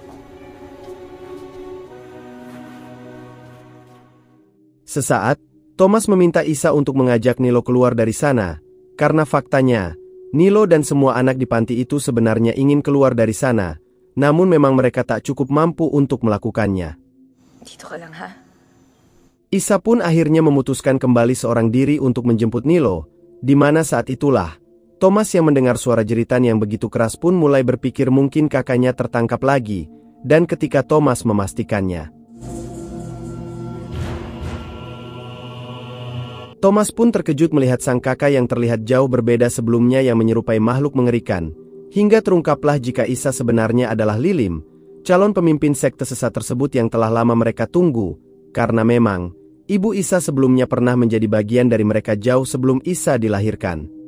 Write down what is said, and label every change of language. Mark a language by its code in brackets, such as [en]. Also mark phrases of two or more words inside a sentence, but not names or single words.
[id] Sesaat, Thomas meminta Isa untuk mengajak Nilo keluar dari sana, karena faktanya, Nilo dan semua anak di panti itu sebenarnya ingin keluar dari sana, namun memang mereka tak cukup mampu untuk melakukannya. [tl] Dito ka lang, ha? [id] Isa pun akhirnya memutuskan kembali seorang diri untuk menjemput Nilo, di mana saat itulah, Thomas yang mendengar suara jeritan yang begitu keras pun mulai berpikir mungkin kakaknya tertangkap lagi, dan ketika Thomas memastikannya, Thomas pun terkejut melihat sang kakak yang terlihat jauh berbeda sebelumnya yang menyerupai makhluk mengerikan, hingga terungkaplah jika Isa sebenarnya adalah Lilim, calon pemimpin sekte sesat tersebut yang telah lama mereka tunggu, karena memang, ibu Isa sebelumnya pernah menjadi bagian dari mereka jauh sebelum Isa dilahirkan.